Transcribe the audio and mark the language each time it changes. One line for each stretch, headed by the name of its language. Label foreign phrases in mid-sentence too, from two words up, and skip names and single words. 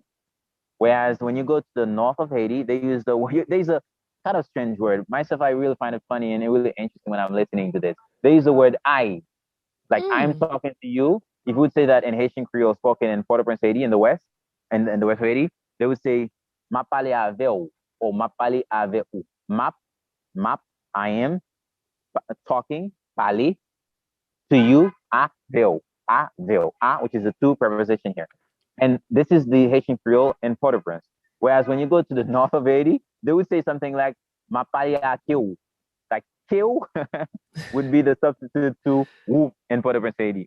English: Whereas when you go to the north of Haiti, they use the word, there's a kind of strange word. Myself, I really find it funny and really interesting when I'm listening to this. They use the word I, like I'm Mm. talking to you. If you would say that in Haitian Creole spoken in Port-au-Prince, Haiti, in the west, and in the west of Haiti, they would say
Haitian Creole: "ma pale ave ou"
English: or
Haitian Creole: "ma pale ave ou." Map, map.
English: I am talking, pale to you, a, which is the two preposition here. And this is the Haitian Creole in Port-au-Prince. Whereas when you go to the north of Haiti, they would say something like
Haitian Creole: "ma pale a
English: kill," like kill would be the substitute to whoop in Port-au-Prince, Haiti.